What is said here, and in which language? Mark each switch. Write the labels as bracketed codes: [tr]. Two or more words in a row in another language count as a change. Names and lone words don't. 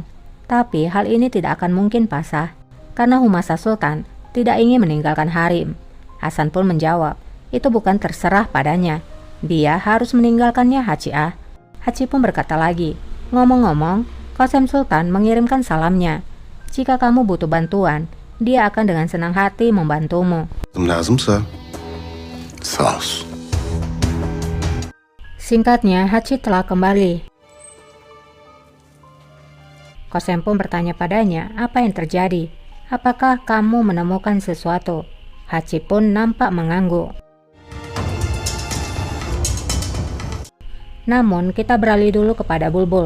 [id] Tapi hal ini tidak akan mungkin, Pasha, karena Humasa Sultan tidak ingin meninggalkan harem. Hasan pun menjawab, itu bukan terserah padanya. Dia harus meninggalkannya, Haci A. Haci pun berkata lagi, ngomong-ngomong, Qasim Sultan mengirimkan salamnya. Jika kamu butuh bantuan, dia akan dengan senang hati membantumu. [tr] Lazımsa sağ olsun. [id] Singkatnya, Haci telah kembali. Qasim pun bertanya padanya, apa yang terjadi? Apakah kamu menemukan sesuatu? Haci pun nampak mengangguk. Namun, kita beralih dulu kepada Bulbul.